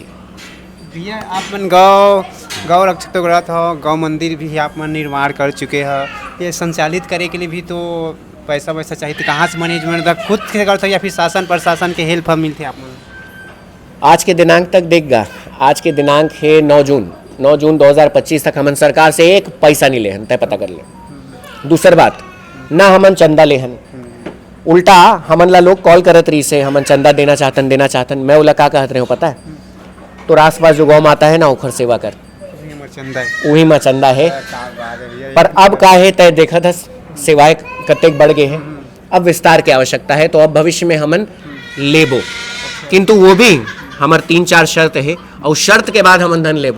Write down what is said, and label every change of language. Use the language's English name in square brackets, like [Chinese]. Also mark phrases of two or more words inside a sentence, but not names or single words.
[Chhattisgarhi] भैया आप मन गौ रक्षक तो रहा था, गौ मंदिर भी आप मन निर्माण कर चुके हैं। ये संचालित करे के लिए भी तो पैसा वैसा चाहिए, तो कहाँ से मैनेजमेंट खुद से करते या फिर शासन प्रशासन के हेल्प मिलते आप मन? आज के दिनांक तक देखगा, आज के दिनांक है 9 जून 2025 तक हमन सरकार से एक पैसा नहीं लेहन, तय पता कर ले। दूसर बात, ना हमन चंदा लेहन, उल्टा हमन ला लोग कॉल करत रही से हमन चंदा देना चाहतन। मैं उला का कहत रहे हो पता है? तो आस पास जो गौ माता है ना, ओखर सेवा कर, वही में चंदा है। पर अब का है तय देखा था, सेवाएं कतेक बढ़ गए हैं, अब विस्तार की आवश्यकता है। तो अब भविष्य में हमन लेबो, किंतु वो भी हमार 3-4 शर्त है, और शर्त के बाद हमन धन लेबो।